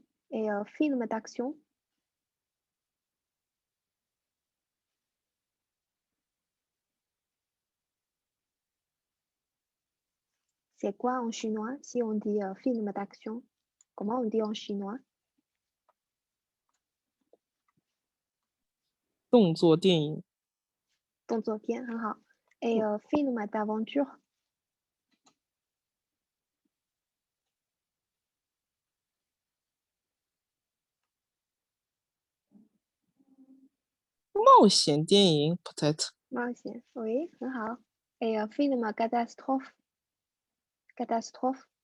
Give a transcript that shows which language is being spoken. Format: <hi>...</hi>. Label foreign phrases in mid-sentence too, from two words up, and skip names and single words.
<fr>Et film d'action, c'est quoi en chinois si on dit film d'action? Comment on dit en chinois?</fr> <zh>动作电影。动作片很好。</zh> <fr>Et film d'aventure,</fr> <zh>冒险电影 ，peut-être。冒险，oui, 很好。</zh> <fr>Et film catastrophe, catastrophe,</fr>